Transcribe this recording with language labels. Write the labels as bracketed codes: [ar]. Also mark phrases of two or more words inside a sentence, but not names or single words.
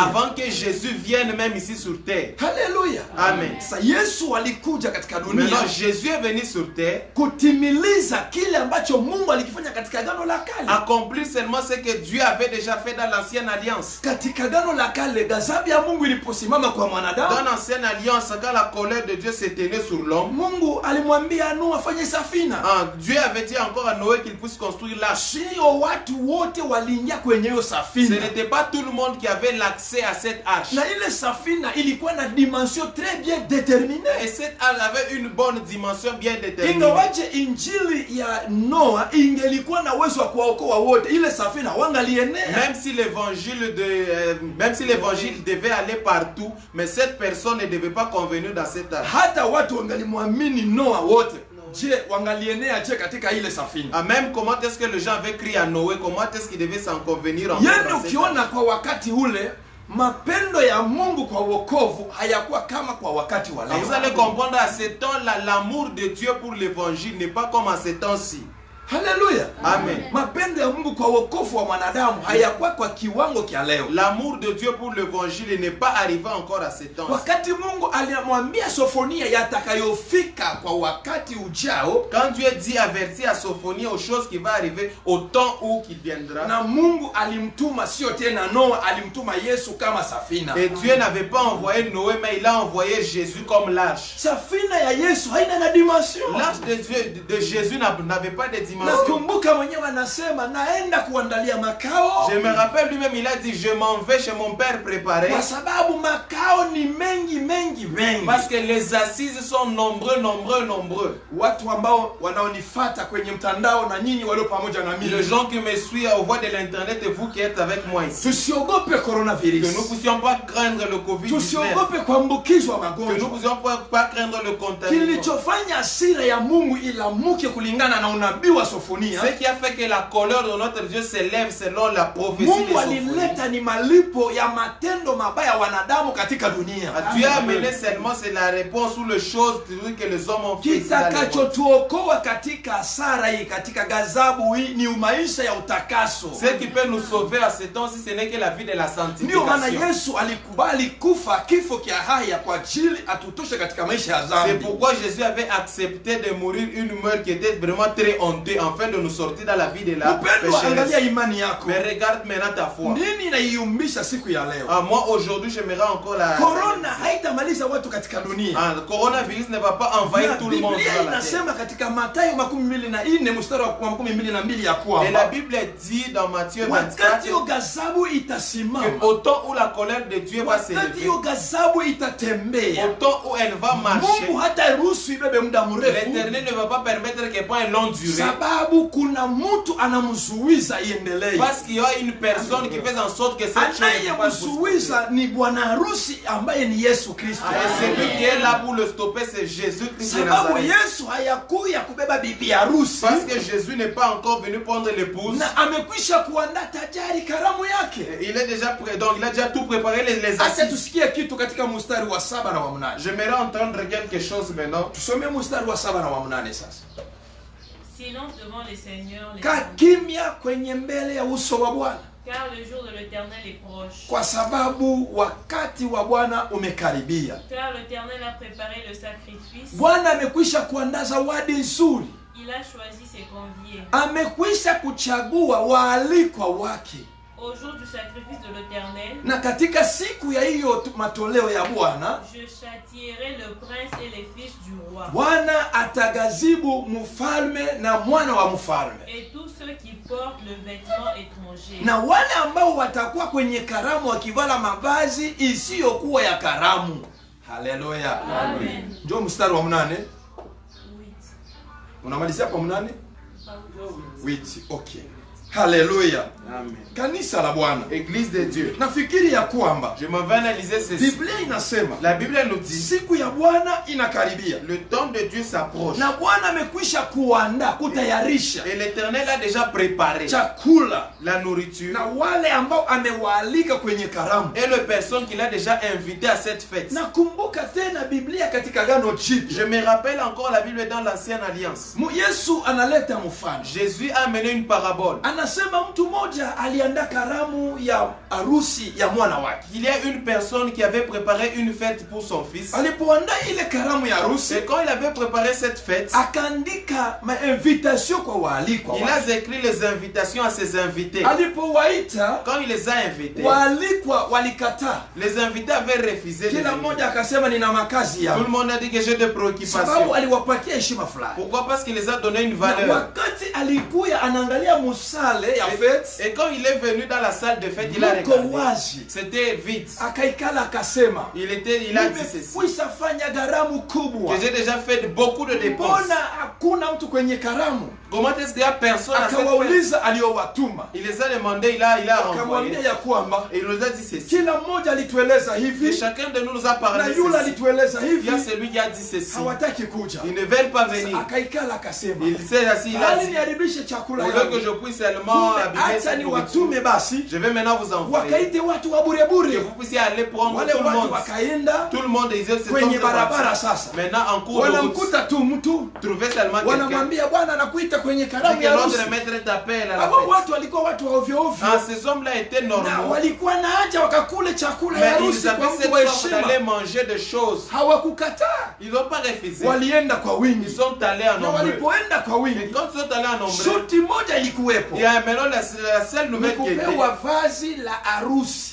[fr] avant que Jésus vienne même ici sur terre. [sw] Haleluya. Amen. Sasa Yesu alikuja katika dunia [fr] Maintenant, Jésus est venu sur terre [sw] kutimiliza kile ambacho Mungu alikifanya katika Agano la Kale. [fr] accomplir seulement ce que Dieu avait déjà fait dans l'ancienne alliance. [sw] Katika Agano la Kale ghadhabu ya Mungu iliposimama kwa [fr] Dans [sw] mwanadamu, [fr] l'ancienne alliance, quand la colère de Dieu s'éteignait sur l'homme, [sw] Mungu alimwambia Nuhu afanye safina. [fr] Dieu avait dit encore à Noé qu'il puisse construire l'arche. [sw] Sio watu wote waliingia kwenye hiyo [fr] Ce [sw] safina. [fr] n'était pas tout le monde qui avait l'accès à cette arche. [sw] Na ile safina ilikuwa na [fr] dimension très bien déterminée. Et cette arche avait une bonne dimension bien déterminée. [sw] Ingawaje injili ya Noa ingelikuwa na uwezo wa kuwaokoa wote, ile safina wangalienea. [fr] Même si l'évangile devait aller partout, mais cette personne ne devait pas convenir dans cette arche. [sw] Hata watu wangalimwamini Noa wote, je wangalienea je katika ile safina? [fr] Même comment est-ce que les gens avaient crié à Noé, comment est-ce qu'ils devaient s'en convenir encore [sw] Yani [fr] dans cette [sw] ukiona [fr] arche. [sw] kwa wakati ule mapendo ya Mungu kwa wokovu hayakuwa kama kwa wakati wa [fr] Et vous allez [sw] leo. [fr] comprendre à ce temps-là, l'amour de Dieu pour l'évangile n'est pas comme à ce temps-ci. [sw] Haleluya. Amen. Mapendo ya Mungu kwa wokovu wa mwanadamu hayakuwa kwa kiwango kia leo. [fr] L'amour de Dieu pour l'évangile n'est pas arrivé encore à ce temps-ci. [sw] Wakati Mungu alimwambia Sofonia yatakayofika kwa wakati ujao, [fr] Quand Dieu dit avertit à Sophonie aux choses qui vont arriver au temps où qu'il viendra, [sw] na Mungu alimtuma sio tena Noa, alimtuma Yesu kama safina. [fr] et Dieu n'avait pas envoyé Noé, mais il a envoyé Jésus comme l'arche. [sw] Safina ya Yesu haina na dimension. [fr] L'arche de Jésus n'avait pas de dimension. [sw] Nakumbuka mwenyewe anasema naenda kuandalia makao. [fr] Je me rappelle lui-même, il a dit, je m'en vais chez mon père préparer. [sw] Kwa sababu makao ni mengi. [fr] Parce que les assises sont nombreux. [sw] Watu ambao wanaonifuata kwenye mtandao na nyinyi walio pamoja na mimi, [fr] Les gens qui me suivent au voie de l'internet et vous qui êtes avec moi ici. [sw] tusiogope [fr] Que nous coronavirus. ne puissions pas craindre le Covid-19. [sw] Tusiogope kuambukizwa [fr] Que nous ne [sw] magonjwa. [fr] puissions pas craindre le contagion. [sw] Kilichofanya hasira ya Mungu ilamuke kulingana na unabii wa Sofonia, [fr] Ce qui a fait que la colère de notre Dieu s'élève selon la prophétie de [sw] Mungu [fr] Sophonie. [sw] alileta ni malipo ya matendo mabaya ya wanadamu katika dunia. [fr] Dieu a amené seulement c'est la réponse ou les choses que les hommes ont fait. ici dans le monde. [sw] Kitakachotuokoa katika hasara hii, katika ghadhabu hii ni maisha ya utakaso. [fr] Ce qui peut nous sauver à ce temps-ci, ce n'est que la vie de la [sw] Ndio maana [fr] sanctification. [sw] Yesu alikubali kufa kifo kia haya kwa ajili atutoshe katika maisha ya [fr] C'est [sw] dhambi. [fr] pourquoi Jésus avait accepté de mourir une mort qui était vraiment très honteuse, afin de nous sortir dans la vie de la [sw] Mpendwa, angalia [fr] pécheresse. [sw] imani yako. [fr] Mais regarde maintenant ta foi. Nini inaiumbisha siku ya leo? Moi aujourd'hui, j'aimerais encore la. [sw] Corona haitamaliza watu katika dunia. [fr] Le coronavirus ne va pas envahir [sw] Na [fr] tout le monde [sw] Biblia [fr] sur la terre. [sw] inasema katika Mathayo 24 mstari wa 22 ya [fr] Et la [sw] kwamba [fr] Bible dit dans Matthieu 24 [sw] wakati hiyo ghadhabu itasimama, [fr] qu'au temps où la colère de Dieu va [sw] wakati [fr] s'élever, [sw] hiyo ghadhabu itatembea, [fr] au temps où elle va marcher, [sw] Mungu hata ruhusu ibebe muda mrefu, [fr] l'Éternel ne va pas permettre qu'elle prenne une longue durée. [sw] sababu kuna mtu anamzuiza iendelee. [fr] Parce qu'il y a une personne qui fait en sorte que cette chose ne passe pas. [sw] Anayemzuiza ni bwana harusi ambaye ni Yesu Kristo. [fr] Et celui qui est là pour le stopper, c'est Jésus-Christ de Sababu Nazareth. [sw] Yesu hayakuya kubeba bibi harusi, [fr] Parce que Jésus n'est pas encore venu prendre l'épouse. [sw] na amekwisha kuandaa tayari karamu yake. [fr] Il est déjà prêt, donc il a déjà tout préparé, les [sw] Acha [fr] assises. [sw] tusikie kitu katika mstari wa 7 na wa 8. [fr] J'aimerais entendre quelque chose maintenant. [sw] Tusome mstari wa 7 na wa 8 sasa. [fr] Silence devant les seigneurs, [sw] Kaa kimya kwenye mbele ya uso wa Bwana, [fr] car le jour de l'Éternel est proche. [sw] kwa sababu wakati wa Bwana umekaribia. [fr] Car l'Éternel a préparé le sacrifice, [sw] Bwana amekwisha kuandaa zawadi nzuri, [fr] il a choisi ses conviés. [sw] amekwisha kuchagua waalikwa wake. [fr] Au jour du sacrifice de l'Éternel, [sw] Na katika siku ya hiyo matoleo ya Bwana, [fr] je châtierai le prince et les fils du roi, [sw] Bwana atagazibu mfalme na mwana wa mfalme, [fr] et tous ceux qui portent le vêtement étranger. [sw] na wale ambao watakuwa kwenye karamu wakivala mavazi isiyokuwa ya karamu. Haleluya. Amen. Njoo mstari wa 8. 8. Unamalizia kwa 8? 8. Okay. Haleluya. Amen. Kanisa la Bwana. [fr] Église de Dieu. [sw] Nafikiri ya kwamba [fr] Je m'en vais analyser ceci. [sw] Biblia inasema [fr] La Bible nous dit [sw] siku ya Bwana inakaribia. [fr] le temps de Dieu s'approche. [sw] Na Bwana amekwisha kuandaa, kutayarisha [fr] Et l'Éternel a déjà préparé [sw] chakula [fr] la nourriture [sw] na wale ambao amewaalika kwenye karamu. [fr] et les personnes qu'il a déjà invitées à cette fête. [sw] Nakumbuka tena Biblia katika Agano Jipya. [fr] Je me rappelle encore la Bible dans l'Ancienne Alliance. [sw] Yesu analeta mfano. [fr] Jésus a amené une parabole. [sw] Anasema mtu mmoja aliandaa karamu ya harusi ya mwana wake. [fr] Il y a une personne qui avait préparé une fête pour son fils. [sw] Alipoandaa ile karamu ya harusi, [fr] Et quand il avait préparé cette fête, [sw] akaandika invitation kwa waalikwa. [fr] il a écrit les invitations à ses invités. [sw] Alipowaita, [fr] Quand il les a invités, [sw] waalikwa walikataa. [fr] les invités avaient refusé de [sw] Kila [fr] venir. [sw] mmoja akasema nina makazi [fr] Tout [sw] yao. [fr] le monde a dit que j'ai des [sw] Sababu [fr] préoccupations. [sw] aliwapatia heshima fulani. [fr] Pourquoi? Parce qu'il les a donné une [sw] Na [fr] valeur. [sw] wakati alikuya anaangalia musale ya fete, [fr] Et quand il est venu dans la salle de fête, il a [sw] muko [fr] regardé. [sw] wazi. [fr] C'était vide. [sw] Akaikala akasema, [fr] Il a dit ceci. [sw] nimekwisha fanya garamu kubwa. [fr] Que j'ai déjà fait beaucoup de dépenses. [sw] Mbona hakuna mtu kwenye karamu? [fr] Comment est-ce qu'il y a personne à cette fête? [sw] Akawauliza aliowatuma. [fr] Il les a demandé, il a renvoyé. [sw] Akamwambia ya kwamba [fr] Et il nous a dit ceci. [sw] kila mmoja alitueleza [fr] Et [sw] hivi [fr] chacun de nous nous a [sw] na [fr] parlé [sw] yule [fr] ceci. [sw] alitueleza [fr] Il y a [sw] hivi, [fr] celui qui a dit ceci. [sw] hawataki kuja. [fr] Ils ne veulent pas venir. [sw] Akaikala akasema, [fr] Il s'est assis, il a [sw] hali [fr] dit, [sw] niharibishe chakula [fr] au lieu que [sw] yangu. [fr] je puisse seulement abîmer [sw] Acha [fr] cette [sw] ni [fr] nourriture, [sw] watume basi [fr] je vais maintenant vous envoyer. [sw] wakaite watu wa bure [fr] Que [sw] bure. [fr] vous puissiez aller prendre [sw] Wale [fr] tout le [sw] watu [fr] monde. [sw] wakaenda [fr] Tout le monde, ils se sont [sw] kwenye barabara [fr] repartis. [sw] sasa. [fr] Maintenant, en cours de route, [sw] Wanamkuta tu mtu, [fr] trouvez seulement quelqu'un. [sw] wanamwambia bwana anakuita kwenye [fr] Dit [sw] karamu [fr] que [sw] ya harusi. [fr] l'autre maître t'appelle à la [sw] Hao [fr] fête. [sw] watu walikuwa watu wa ovyo ovyo. [fr] Ah, ces hommes-là étaient [sw] Na [fr] normaux. [sw] walikuwa na haja wakakule chakula ya [fr] Mais [sw] harusi [fr] ils [sw] kwa [fr] avaient cette [sw] mtu wa [fr] soif [sw] heshima. [fr] d'aller manger des choses. [sw] Hawakukataa, [fr] Ils n'ont pas refusé. [sw] walienda kwa [fr] Ils [sw] wingi. [fr] sont allés en [sw] Na [fr] nombre. [sw] walipoenda kwa [fr] Et [sw] wingi, [fr] quand ils sont allés en nombre, [sw] shuti moja ilikuwepo, [fr] il y a maintenant la seule [sw] ni [fr] nouvelle qui était, [sw] kupewa vazi la harusi.